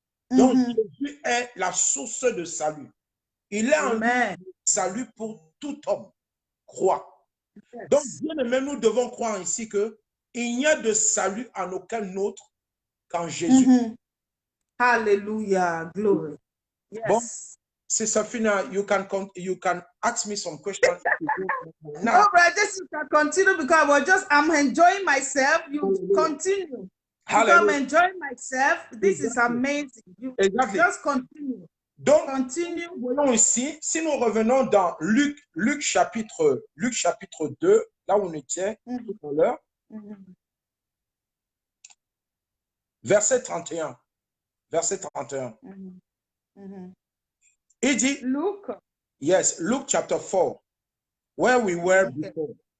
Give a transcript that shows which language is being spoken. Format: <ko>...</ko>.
<fr>Donc, Jésus est la source de salut. Il est un salut pour tout homme. Croit. Donc, bien aimé, nous devons croire ici que il n'y a de salut en aucun autre qu'en Jésus.</fr> <en>Hallelujah. Glory. Yes. Bon, Sister Fina, you can ask me some questions. No, brother, you can continue because I'm enjoying myself. You continue. Because I'm enjoying myself. This is amazing. You just continue.</en> <fr>Donc,</fr> <en>continue.</en> <fr>Voyons ici, si nous revenons dans Luc chapitre 2, là où on était tout à l'heure, verset 31. Verset 31. Il dit,</fr> <en>Luke. Yes, Luke chapter 4, where we were before.</en>